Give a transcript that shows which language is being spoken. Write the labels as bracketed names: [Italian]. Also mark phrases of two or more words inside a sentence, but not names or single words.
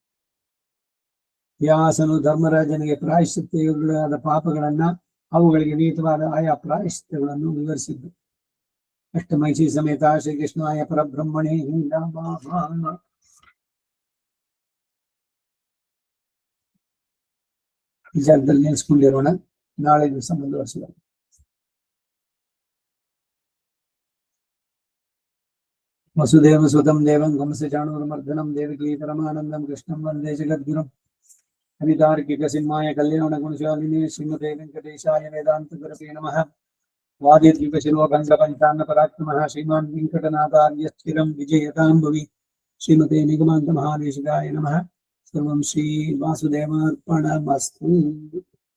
[Kannada] ವ್ಯಾಸನು ಧರ್ಮರಾಜನಿಗೆ ಪ್ರಾಯಶ್ಚಿತ್ತಗಳಾದ ಪಾಪಗಳನ್ನ ಅವುಗಳಿಗೆ ವಿಹಿತವಾದ ಆಯಾ ಪ್ರಾಯಶ್ಚಿತ್ತಗಳನ್ನು ವಿವರಿಸಿದ್ದು. [Sanskrit] ಅಷ್ಟಮೈಷಿ ಸಮೇತ ಶ್ರೀಕೃಷ್ಣಾಯ ಪರಬ್ರಹ್ಮಣೇ ನಮಃ. [Kannada] ಈ ಜಾಗದಲ್ಲಿ ನೆನೆಸ್ಕೊಂಡಿರೋಣ. ನಾಳೆ ದಿವಸ ಮುಂದುವರಿಸೋಣ. [Sanskrit] ವಸುದೇವ ಸುತಂ ದೇವಂ ಕಂಸಚಾಣೂರಮರ್ದನಂ ದೇವಕೀ ಪರಮಾನಂದಂ ಕೃಷ್ಣಂ ವಂದೇ ಜಗದ್ಗುರುಂ. ಹರಿತಾರ್ಕಿಕ ಸಿಂಹಾಯ ಕಲ್ಯಾಣ ಗುಣಶಾಲಿನೇ ಶ್ರೀಮತೆ ವೆಂಕಟೇಶಾಯ ವೇದಾಂತ ಗುರವೇ ನಮಃ. ವಾದಿದ್ವಿಪ ಶಿರೋಭಂಗ ಪಂಚಾನ್ನ ಪರಾಕ್ರಮಃ ಶ್ರೀಮಾನ್ ವೆಂಕಟನಾಥಾರ್ಯ ಸ್ಥಿರಂ ವಿಜಯತಾಂ ಭುವಿ. ಶ್ರೀಮತೆ ನಿಗಮಾಂತ ಮಹಾದೇಶಿಕಾಯ ನಮಃ. ಸರ್ವಂ ಶ್ರೀ ವಾಸುದೇವಾರ್ಪಣಮಸ್ತು.